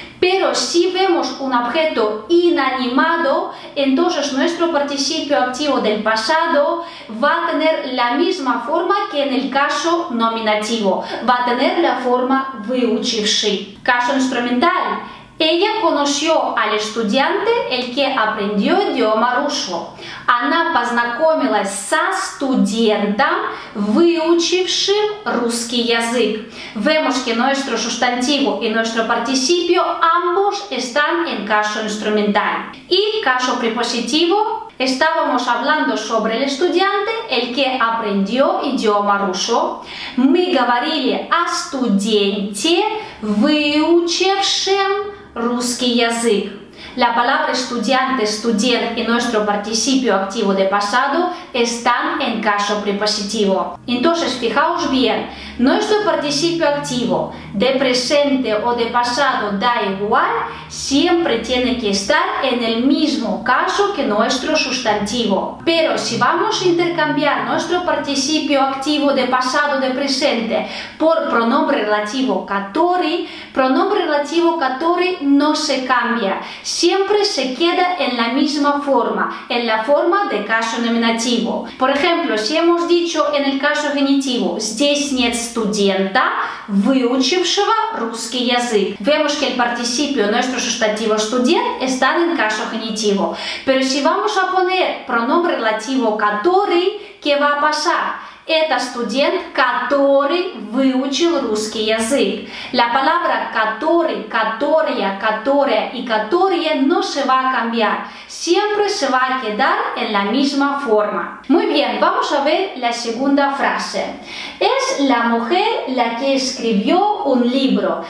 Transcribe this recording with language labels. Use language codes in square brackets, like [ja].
[es] Pero si vemos un objeto inanimado, entonces nuestro participio activo del pasado va a tener la misma forma que en el caso nominativo, va a tener la forma выучивший. Caso instrumental. Ella conoció al estudiante, el que aprendió idioma ruso. [ru] Она познакомилась со студентом, выучившим русский язык. [es] Vemos que nuestro sustantivo y nuestro participio ambos están en caso instrumental. Y caso prepositivo. Estábamos hablando sobre el estudiante, el que aprendió idioma ruso. [ru] Мы говорили о студенте, выучившем русский язык. [es] La palabra estudiante, student y nuestro participio activo de pasado están en caso prepositivo. Entonces, fijaos bien, nuestro participio activo de presente o de pasado da igual, siempre tiene que estar en el mismo caso que nuestro sustantivo. Pero si vamos a intercambiar nuestro participio activo de pasado de presente por pronombre relativo который, pronombre relativo который no se cambia. Siempre se queda en la misma forma, en la forma de caso nominativo. Por ejemplo, si hemos dicho en el caso genitivo [ru] «Здесь нет студента, выучившего русский язык». [es] Vemos que el participio, nuestro sustantivo «студент» están en caso genitivo. Pero si vamos a poner pronombre relativo «который», ¿qué va a pasar? [ru] Это студент, который выучил русский язык. [es] La palabra который, которая, которая y которая no se va a cambiar. Siempre se va a quedar en la misma forma. Muy bien, vamos a ver la segunda frase. Es la mujer la que escribió un libro.